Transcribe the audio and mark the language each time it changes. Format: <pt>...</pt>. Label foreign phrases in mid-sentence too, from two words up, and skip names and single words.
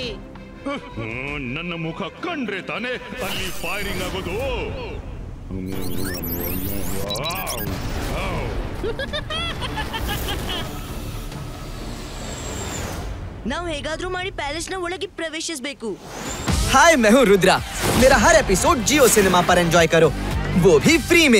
<kn>ನನ್ನ ಮುಖ ಕಂಡ್ರೆ ತಾನೇ ಅಲ್ಲಿ ಫೈರಿಂಗ್ ಆಗೋದು. ನಾವು ಹೇಗಾದ್ರೂ ಮಾಡಿ ಪ್ಯಾಲೇಸ್ನ ಒಳಗೆ ಪ್ರವೇಶಿಸಬೇಕು.</kn> <hi>हाय मैं हूँ रुद्रा। मेरा हर एपिसोड जियो सिनेमा पर एंजॉय करो, वो भी फ्री में।</hi>